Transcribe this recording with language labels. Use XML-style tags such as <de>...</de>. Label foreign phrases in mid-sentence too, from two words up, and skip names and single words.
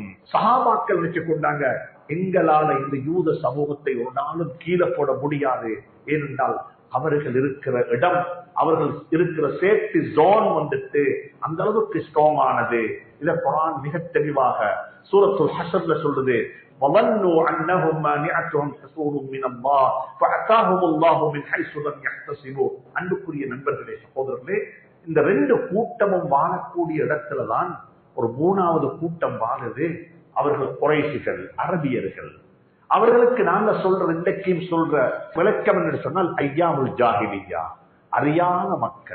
<ta>சஹாபாக்கள் நினைச்சு கொண்டாங்க எங்களால இந்த யூத சமூகத்தை ஒரு நாளும் கீழே போட முடியாது. ஏனென்றால் அவர்கள் இருக்கிற இடம், அவர்கள் இருக்கிற</ta> <en>safety zone</en> <ta>வந்துட்டு அந்த அளவுக்கு ஸ்ட்ராங் ஆனது. இத குர்ஆன் மிக தெளிவாக சூரத்துல் ஹஷர்ல சொல்லுது.</ta> <ar>وظنوا انهم مانعتهم حصول من الله فاتاهم الله من حيث لم يحتسبوا.</ar> <ta>அன்புக்குரிய நண்பர்களே, சகோதரர்களே, இந்த ரெண்டு கூட்டமும் வாழக்கூடிய இடத்துல தான் ஒரு மூணாவது கூட்டம் வாழுது. அவர்கள் குறைஷிகள், அரபியர்கள். அவர்களுக்கு நாங்க சொல்ற இன்றைக்கும் சொல்ற விளக்கம் என்று சொன்னால்</ta> <ar>أيام الجاهلية,</ar> <ta>அறியாத மக்கள்.</ta>